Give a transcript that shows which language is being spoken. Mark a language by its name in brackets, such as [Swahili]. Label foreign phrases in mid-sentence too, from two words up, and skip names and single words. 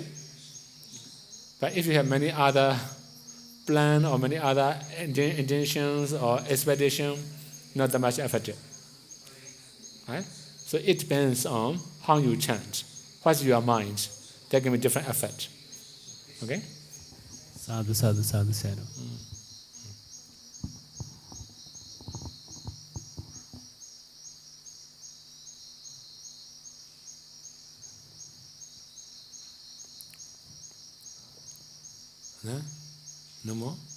[English] But if you have many other plans or many other intentions or expectations, not that much effective. Right? So it depends on how you chant. What's your mind? That can be different effect. Okay? [Pali] Sadhu, sadhu, sadhu, sadhu. [English] No? No more?